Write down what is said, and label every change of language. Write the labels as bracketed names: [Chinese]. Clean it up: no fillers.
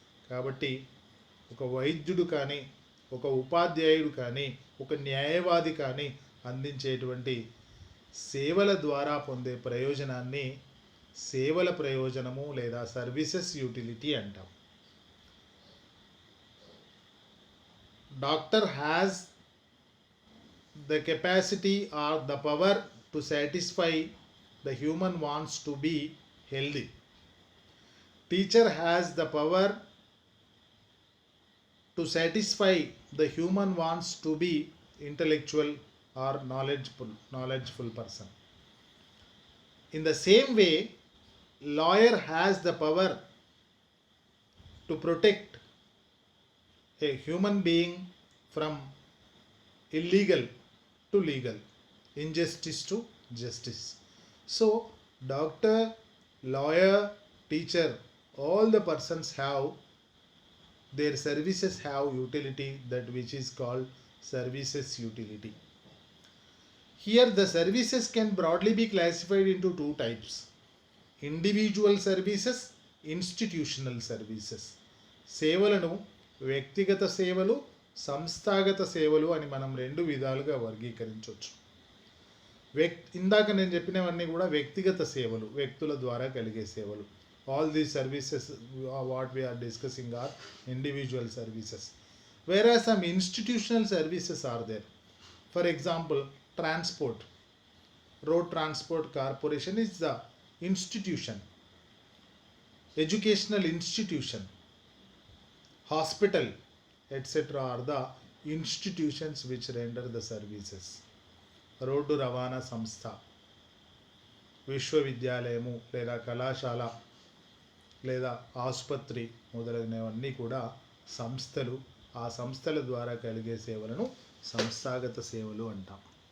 [Telugu] కాబట్టి ఒక వైద్యుడు కానీ, ఒక ఉపాధ్యాయుడు కానీ, ఒక న్యాయవాది కానీ అందించేటువంటి సేవల ద్వారా పొందే ప్రయోజనాన్ని సేవల ప్రయోజనము లేదా సర్వీసెస్ యూటిలిటీ అంటాం. [English] Doctor has the capacity or the power to satisfy the human wants to be healthy. Teacher has the power to satisfy the human wants to be intellectual or knowledgeful person. In the same way, lawyer has the power to protect a human being from illegal to legal, injustice to justice. So doctor, lawyer, teacher, all the persons have their services have utility, that which is called services utility. Here the services can broadly be classified into two types: individual services, institutional services. [Telugu] సేవలను వ్యక్తిగత సేవలు, సంస్థాగత సేవలు అని మనం రెండు విధాలుగా వర్గీకరించవచ్చు. ఇందాక నేను చెప్పినవన్నీ కూడా వ్యక్తిగత సేవలు, వ్యక్తుల ద్వారా కలిగే సేవలు. [English] All these services what we are discussing are individual services. whereas some institutional services are there. For example, transport. Road Transport Corporation is the institution. Educational institution, hospital, etc. are the institutions which render the services. [Telugu] Road రవాణా సంస్థ, విశ్వవిద్యాలయము లేదా కళాశాల లేదా ఆసుపత్రి మొదలైనవన్నీ కూడా సంస్థలు. ఆ సంస్థల ద్వారా కలిగే సేవలను సంస్థాగత సేవలు అంటాం.